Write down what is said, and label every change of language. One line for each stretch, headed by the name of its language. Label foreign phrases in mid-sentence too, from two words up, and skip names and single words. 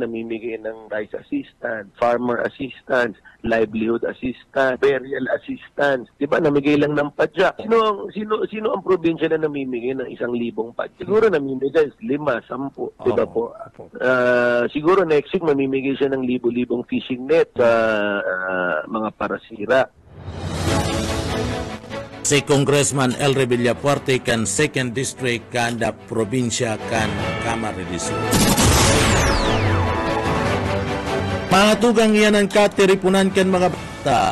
Filipino: Namimigay ng
English: rice assistance, farmer assistance, livelihood assistance, burial assistance.
Filipino: Diba, namigay lang ng padyak. Sino ang probinsya na namimigay ng 1,000 padyak? Siguro namimigay 5, 10. Diba po? Siguro
English: next week
Filipino: mamimigay siya ng libo-libong
English: fishing net
Filipino: sa mga parasira.
Bikol: Si Congressman Elry Villafuerte kan 2nd District kanda probinsya kan Camarines Sur. Mga tugang yan ang katiripunan kan mga bata.